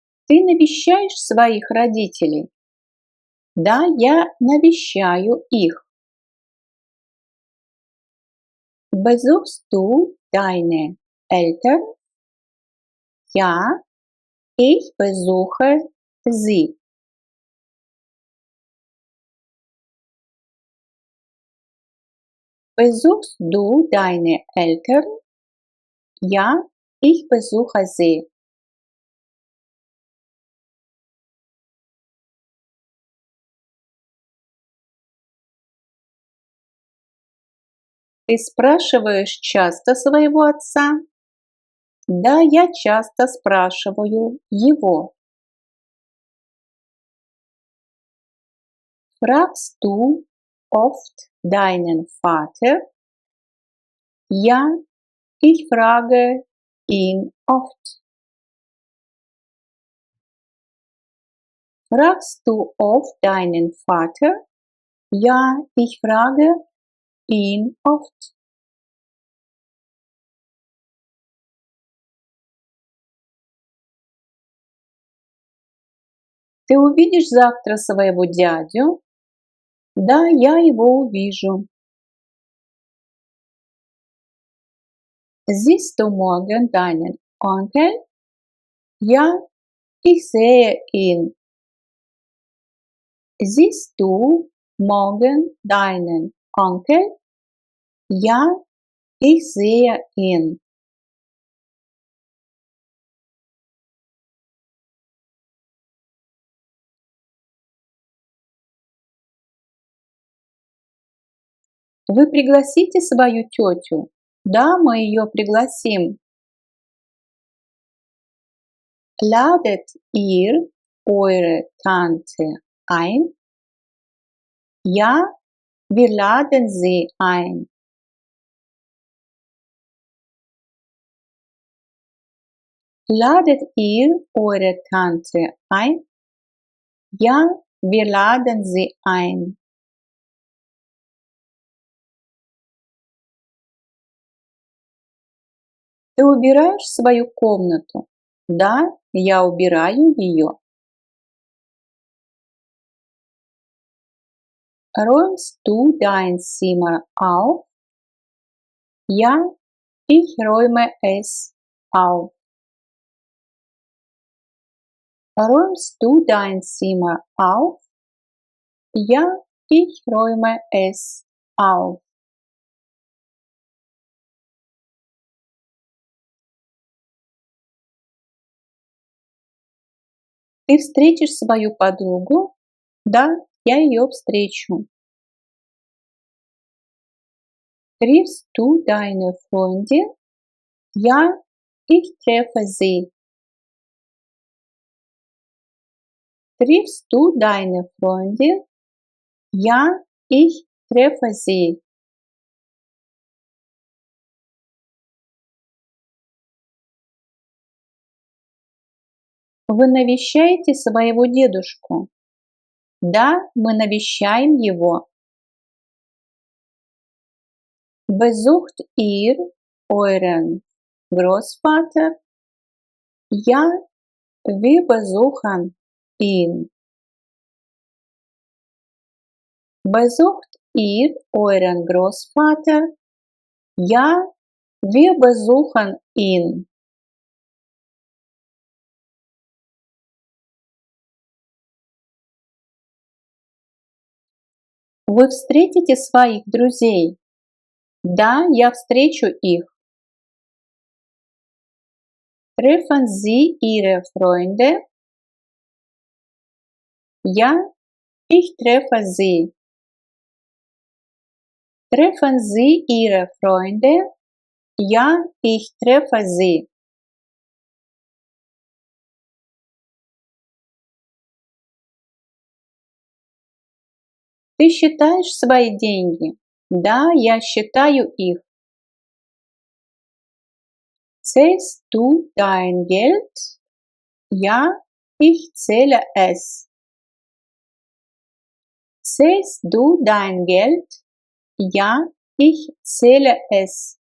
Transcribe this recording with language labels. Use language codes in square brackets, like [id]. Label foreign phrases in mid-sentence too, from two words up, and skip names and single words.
[ru] Ты навещаешь своих родителей? Да, я навещаю их. [de] Besuchst du deine Eltern? Ja, ich besuche sie. Besuchst du deine Eltern? Ja, ich besuche sie. [ru] Ты спрашиваешь часто своего отца? Да, я часто спрашиваю его. [de] Fragst du oft deinen Vater? Ja, ich frage ihn oft. Fragst du oft deinen Vater? Ja, ich frage ihn oft. [ru] Ты увидишь завтра своего дядю? Да, я его увижу. [de] Siehst du morgen deinen Onkel? Ja, ich sehe ihn. Siehst du morgen deinen Onkel? Ja, ich sehe ihn. [ru] Вы пригласите свою тетю? Да, мы ее пригласим. [de] Ladet ihr eure Tante ein? Ja, wir laden sie ein. Ladet ihr eure Tante ein? Ja, wir laden sie ein. [ru] Ты убираешь свою комнату? Да, я убираю ее. [de] Räumst du dein Zimmer auf? Ja, ich räume es auf. Räumst du dein Zimmer auf? Ja, ich räume es auf. [ru] Ты встретишь свою подругу? Да, я ее встречу. [de] Triffst du deine Freundin? Ja, ich treffe sie. Triffst du deine Freundin? Ja, ich treffe sie. [ru] Вы навещаете своего дедушку? Да, мы навещаем его. [de] Besucht ihr euren Großvater? Ja, wir besuchen ihn. Besucht ihr euren Großvater? Ja, wir besuchen ihn. [ru] Вы встретите своих друзей? Да, я встречу их. [de] Treffen Sie Ihre Freunde? Ja, ich treffe sie. Treffen Sie Ihre Freunde? Ja, ich treffe sie. [ru] Ты считаешь свои деньги? Да, я считаю их. [de] Zählst du dein Geld? Ja, ich zähle es. Zählst du dein Geld? Ja, ich zähle es.